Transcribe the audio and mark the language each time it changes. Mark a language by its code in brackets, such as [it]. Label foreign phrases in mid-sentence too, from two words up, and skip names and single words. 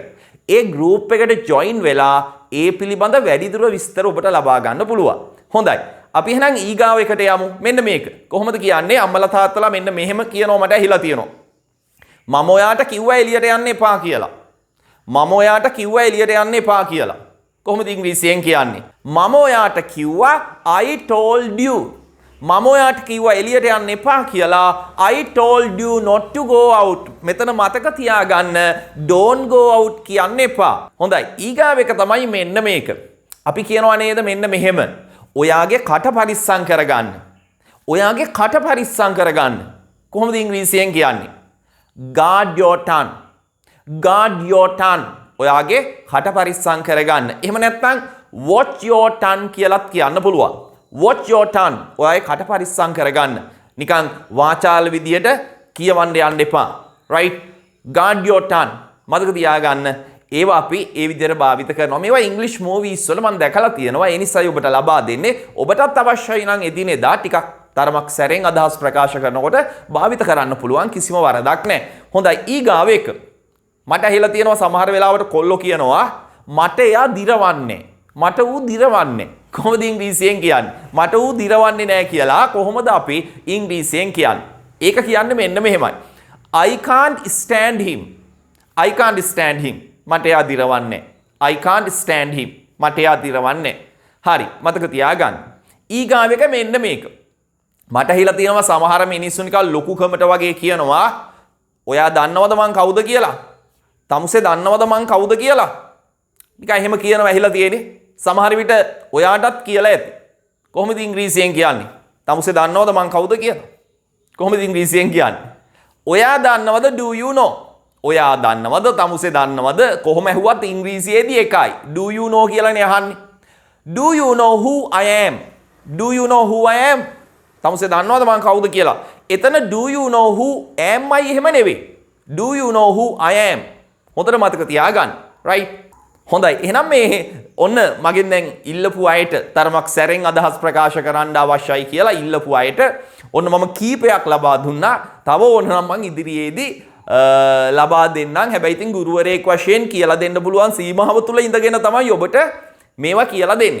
[si] ඒ group එකට join වෙලා ඒ පිළිබඳ වැඩිදුර විස්තර ඔබට ලබා ගන්න පුළුවන්. හොඳයි. අපි එහෙනම් ඊගාව එකට යමු. මෙන්න මේක. කොහොමද කියන්නේ? අම්මලා තාත්තලා මෙන්න මෙහෙම කියනවා මට ඇහිලා තියෙනවා. මම ඔයාට කිව්වා එළියට යන්න එපා කියලා. මම ඔයාට කිව්වා එළියට යන්න එපා කියලා. කොහොමද ඉංග්‍රීසියෙන් කියන්නේ? මම ඔයාට කිව්වා [en] I told you. [si] මම ඔයාට කිව්වා එළියට යන්න එපා කියලා. [en] I told you not to go out. [si] මෙතන මතක තියාගන්න [en] don't go out [si] කියන්න එපා. හොඳයි. ඊගාව එක තමයි මෙන්න මේක. අපි කියනවා නේද මෙන්න මෙහෙම. ඔයාගේ කට පරිස්සම් කරගන්න. ඔයාගේ කට පරිස්සම් කරගන්න. කොහොමද ඉංග්‍රීසියෙන් කියන්නේ? [en] Guard your tongue. Guard your tongue. [si] ඔයාගේ කට පරිස්සම් කරගන්න. එහෙම නැත්නම් [en] watch your tongue [si] කියලාත් කියන්න පුළුවන්. [en] watch your tongue. [si] ඔයාගේ කට පරිස්සම් කරගන්න. නිකන් වාචාල විදියට කියවන්න යන්න එපා. [en] right? Guard your tongue. [si] මතක තියාගන්න. ඒවා අපි ඒ විදිහට භාවිත කරනවා. මේවා ඉංග්‍රීසි මූවීස් වල මම දැකලා තියෙනවා. ඒ නිසායි ඔබට ලබා දෙන්නේ. ඔබටත් අවශ්‍යයි නම් එදිනෙදා ටිකක් තරමක් සැරෙන් අදහස් ප්‍රකාශ කරනකොට භාවිත කරන්න පුළුවන්. කිසිම වරදක් නැහැ. හොඳයි. ඊගාව එක. මට ඇහිලා තියෙනවා සමහර වෙලාවට කොල්ලෝ කියනවා මට එයා දිරවන්නේ. මට ඌ දිරවන්නේ. කොහොමද ඉංග්‍රීසියෙන් කියන්නේ? මට ඌ දිරවන්නේ නැහැ කියලා කොහොමද අපි ඉංග්‍රීසියෙන් කියන්නේ? ඒක කියන්නේ මෙන්න මෙහෙමයි. [en] I can't stand him. I can't stand him. [si] මට එයා දිරවන්නේ. [en] I can't stand him. [si] මට එයා දිරවන්නේ. හරි. මතක තියාගන්න. ඊගාව එක මෙන්න මේක. මට හිලා තියෙනවා සමහර මිනිස්සු නිකන් ලොකුකමට වගේ කියනවා ඔයා දන්නවද මං කවුද කියලා? තමුසේ දන්නවද මං කවුද කියලා? නිකන් එහෙම කියනවා ඇහිලා තියෙන්නේ. සමහර විට ඔයාටත් කියලා ඇති. කොහොමද ඉංග්‍රීසියෙන් කියන්නේ? තමුසේ දන්නවද මං කවුද කියලා? කොහොමද ඉංග්‍රීසියෙන් කියන්නේ? ඔයා දන්නවද [en] do you know? [si] ඔයා දන්නවද තමුසේ දන්නවද? කොහොම ඇහුවත් ඉංග්‍රීසියේදී එකයි. [en] do you know [si] කියලානේ අහන්නේ. [en] do you know who I am? do you know who I am? [si] තමුසේ දන්නවද මං කවුද කියලා? එතන [en] do you know who am I [si] එහෙම නෙවෙයි. [en] do you know who I am? [si] හොඳට මතක තියාගන්න. right? හොඳයි. එහෙනම් මේ ඔන්න මගෙන් දැන් ඉල්ලපු අයට තරමක් සැරෙන් අදහස් ප්‍රකාශ කරන්න අවශ්‍යයි කියලා ඉල්ලපු අයට ඔන්න මම කීපයක් ලබා දුන්නා. තව ඕනනම් මං ඉදිරියේදී ලබා දෙන්නම්. හැබැයි ඉතින් ගුරුවරයෙක් වශයෙන් කියලා දෙන්න පුළුවන් සීමාව තුල ඉඳගෙන තමයි ඔබට මේවා කියලා දෙන්නේ.